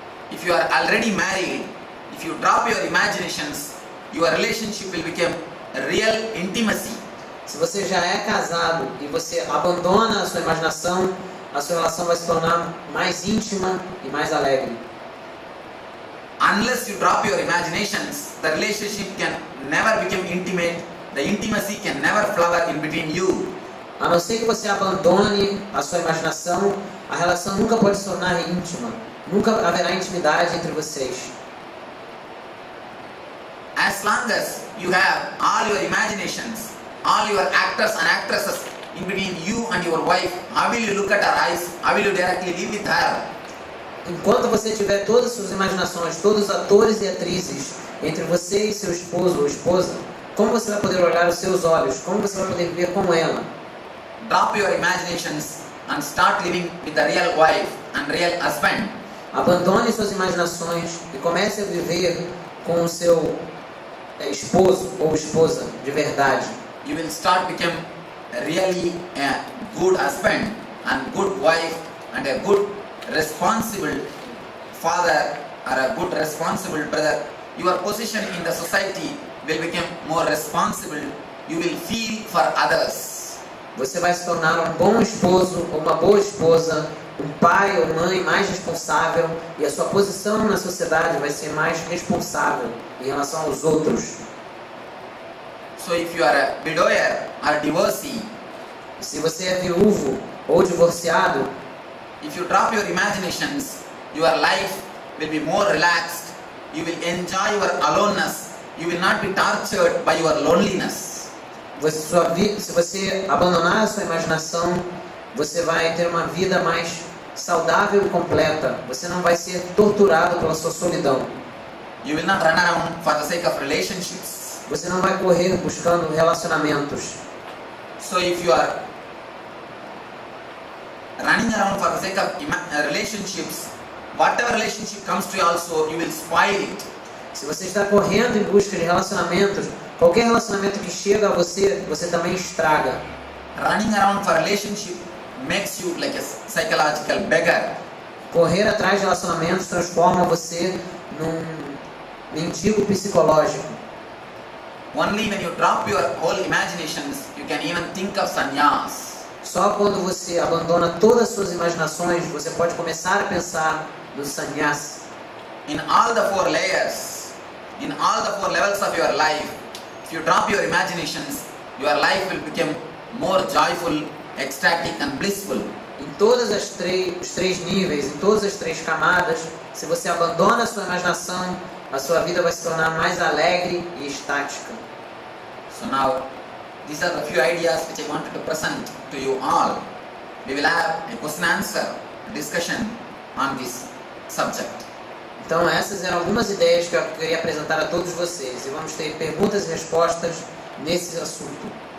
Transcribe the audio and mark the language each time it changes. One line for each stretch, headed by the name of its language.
English: If you are already married, if you drop your imaginations, your relationship will become a real intimacy.
Portuguese: Se você já é casado e você abandona a sua imaginação, a sua relação vai se tornar mais íntima e mais alegre.
English: Unless you drop your imaginations, the relationship can never become intimate. The intimacy can never flower in between you.
Portuguese: A não ser que você abandone a sua imaginação, a relação nunca pode se tornar íntima. Nunca haverá intimidade entre vocês.
English: As long as you have all your imaginations, all your actors and actresses in between you and your wife, how will you look at her eyes? How will you directly live with her?
Portuguese: Enquanto você tiver todas as suas imaginações, todos os atores e atrizes entre você e seu esposo ou esposa, como você vai poder olhar os seus olhos? Como você vai poder viver com ela?
English: Drop your imaginations and start living with the real wife and real husband.
Portuguese: Abandone suas imaginações e comece a viver com o seu esposo ou esposa de verdade.
English: You will start become really a good husband and good wife and a good responsible father or a good responsible brother. Your position in the society will become more responsible. You will feel for others.
Portuguese: Você vai se tornar um bom esposo ou uma boa esposa, um pai ou mãe mais responsável, e a sua posição na sociedade vai ser mais responsável em relação aos outros.
English: So if you are a widower or divorcee,
Portuguese: Se você é viúvo ou divorciado,
English: if you drop your imaginations, your life will be more relaxed. You will enjoy your aloneness. You will not be tortured by your loneliness.
Portuguese: se você abandonar a sua imaginação, você vai ter uma vida mais saudável e completa. Você não vai ser torturado pela sua solidão.
English: You will not run around for the sake of relationships.
Portuguese: Você não vai correr buscando relacionamentos.
English: So if you are running around for the sake of relationships, whatever relationship comes to you also, you will spoil it.
Portuguese: Se você está correndo em busca de relacionamentos, qualquer relacionamento que chega a você, você também estraga.
English: Running around for relationship makes you like a psychological beggar.
Portuguese: Correr atrás de relacionamentos transforma você num mendigo psicológico.
English: Only when you drop your whole imaginations, you can even think of sannyas.
Portuguese: Só quando você abandona todas as suas imaginações, você pode começar a pensar no sannyas.
English: In all the four layers, in all the four levels of your life, if you drop your imaginations, your life will become more joyful, ecstatic and blissful.
Portuguese: Em todas os três níveis, em todas as três camadas, se você abandona a sua imaginação, a sua vida vai se tornar mais alegre e estática.
English: So now, these are the few ideas which I wanted to present to you all. We will have a question and answer discussion on this subject.
Portuguese: Então essas eram algumas ideias que eu queria apresentar a todos vocês. E vamos ter perguntas e respostas nesse assunto.